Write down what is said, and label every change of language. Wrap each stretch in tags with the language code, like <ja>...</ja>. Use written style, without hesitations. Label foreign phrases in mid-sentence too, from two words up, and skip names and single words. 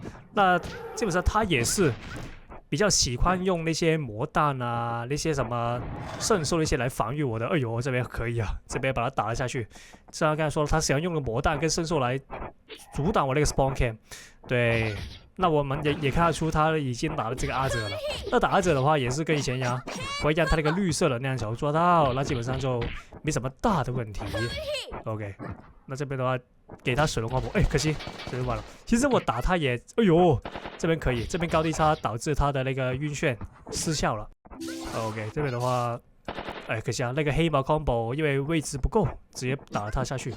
<zh>那基本上他也是比較喜歡用那些魔彈啊，那些什麼聖獸那些來防禦我的。哎呦，這邊可以啊，這邊把他打了下去。像剛才說了，他喜歡用的魔彈跟聖獸來阻擋我那個</zh> <en>spawn camp。</en> <zh>對。那我們也看得出他已經打了這個阿哲了。那打阿哲的話，也是跟以前一樣，我讓他那個綠色的那樣球抓到，那基本上就沒什麼大的問題。OK， 那這邊的話給他水龍花叢，可惜水龍完了。其實我打他也，哎呦，這邊可以，這邊高低差導致他的那個暈眩失效了。OK， 這邊的話，可惜啊，那個黑毛 combo 因為位置不夠，直接打了他下去。</zh>